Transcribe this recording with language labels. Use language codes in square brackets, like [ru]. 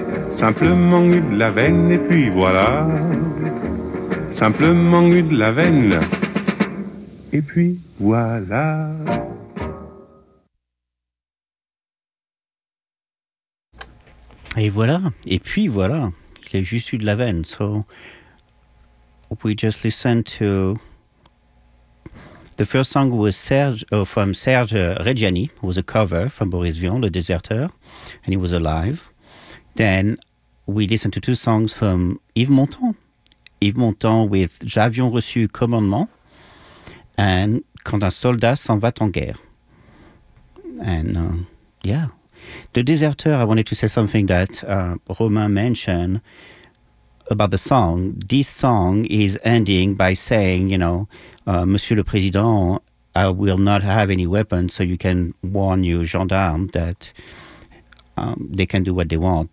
[fr] Simplement eu de la veine et puis voilà. Simplement eu de la veine et puis voilà. Et voilà, et puis voilà, il a juste eu de la veine, [en] so... We just listened to the first song was from Serge Reggiani, was a cover from Boris Vian, Le Déserteur, and he was alive. Then we listened to 2 songs from Yves Montand, Yves Montand with J'avions reçu commandement, and quand un soldat s'en va en guerre. And yeah, the deserter. I wanted to say something that Romain mentioned about the song. This song is ending by saying, you know, Monsieur le Président, I will not have any weapons, so you can warn your gendarmes that they can do what they want.